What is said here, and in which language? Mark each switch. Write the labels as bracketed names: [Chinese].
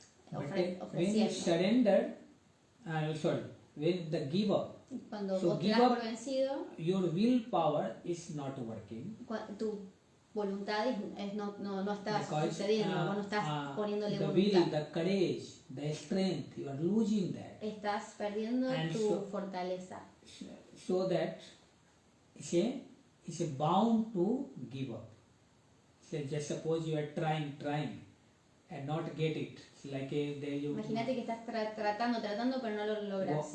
[English] When you surrender, when the give up, [Spanish] cuando [English] so [Spanish] vos te das por vencido, [English] your willpower is not working. [Spanish] Tu voluntad no está sucediendo, vos no estás poniéndole [English] the [Spanish] voluntad. [English] will, the courage, the strength, you are losing that. [Spanish] Estás perdiendo tu fortaleza. [English] So that is a bound to give up. So just suppose you are trying and not get it. It's like [Spanish] Imagínate que estás tratando, pero no lo logras.